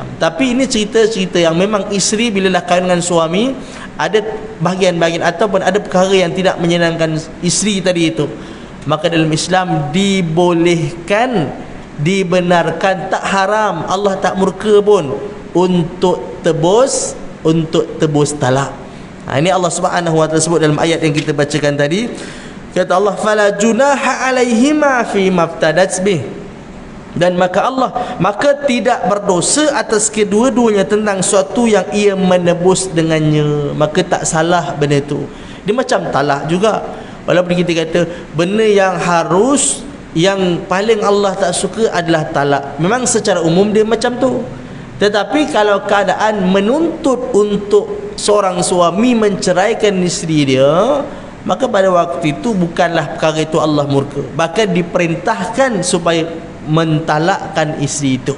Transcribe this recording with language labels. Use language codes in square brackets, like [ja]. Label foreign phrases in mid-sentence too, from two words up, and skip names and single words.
[ms] Tapi ini cerita-cerita yang memang isteri bila dah kahwin dengan suami, ada bahagian-bahagian ataupun ada perkara yang tidak menyenangkan isteri tadi itu, maka dalam Islam dibolehkan, dibenarkan, tak haram, Allah tak murka pun untuk tebus talak. Ini Allah [ar] سبحانه وتعالى [ms] sebut dalam ayat yang kita bacakan tadi. Kata Allah, [ar] فلا جناح عليهما في ما افتدت به, [ms] dan maka tidak berdosa atas kedua-duanya tentang suatu yang ia menebus dengannya. Maka tak salah benda tu. Dia macam talak juga. Walaupun kita kata benda yang harus, yang paling Allah tak suka adalah talak, memang secara umum dia macam tu. Tetapi kalau keadaan menuntut untuk seorang suami menceraikan isteri dia, maka pada waktu itu bukanlah perkara itu Allah murka, bahkan diperintahkan supaya mentalakkan isteri itu.